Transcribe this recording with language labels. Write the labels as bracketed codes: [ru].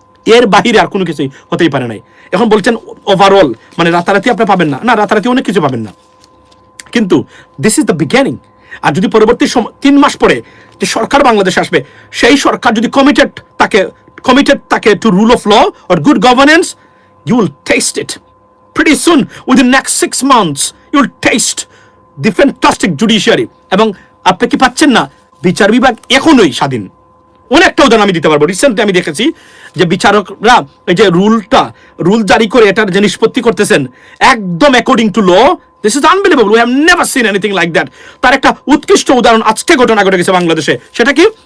[bn] এর বাহিরে আর কোনো কিছুই হতেই পারে নাই। এখন বলছেন ওভারঅল, মানে রাতারাতি আপনি পাবেন না, রাতারাতি অনেক কিছু পাবেন না, কিন্তু [en] This is the beginning. [bn] আর যদি পরবর্তী 3 মাস পরে যে সরকার বাংলাদেশে আসবে, সেই সরকার যদি কমিটেড থাকে [en] To rule of law or good governance, you will test it. pretty soon within next 6 months you'll taste the fantastic judiciary. [bn] এবং আপনি কি পাচ্ছেন না বিচার বিভাগ এখনোই স্বাধীন? অনেকটা উদাহরণ আমি দিতে পারবো। রিসেন্টলি আমি দেখেছি যে বিচারকরা এই যে রুল জারি করে এটার যে নিষ্পত্তি করতেছেন একদম according to law, [en] This is unbelievable, we have never seen anything like that. [bn] তার একটা উৎকৃষ্ট উদাহরণ আজকে ঘটনা ঘটে গেছে বাংলাদেশে। সেটা কি?